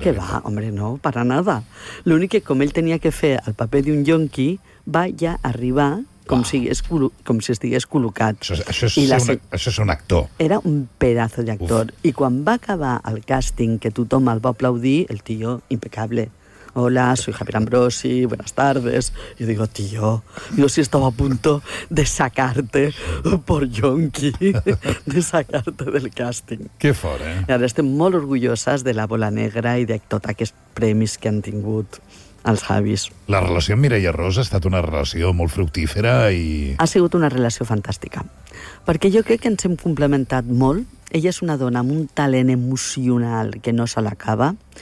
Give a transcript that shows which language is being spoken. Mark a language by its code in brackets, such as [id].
[ca] realitat. Que va, home, no, per a nada. L'únic que, com ell tenia que fer el paper d'un jonqui, va ja arribar com si estigués col·locat. Això és un actor. Era un pedazo d'actor. I quan va acabar el càsting, que tothom el va aplaudir, el tio, impecable. [es] Hola, soy Javier Ambrosi, buenas tardes. Yo digo, tío, yo sí estaba a punto de sacarte por yonqui, de sacarte del casting. [ca] Qué fort, eh? I ara estem molt orgulloses de la Bola Negra i de tot aquests premis que han tingut els Javis. La relació amb Mireia Ros ha estat una relació molt fructífera i... Ha sigut una relació fantàstica, perquè jo crec que ens hem complementat molt. Ella és una dona amb un talent emocional que no se l'acaba.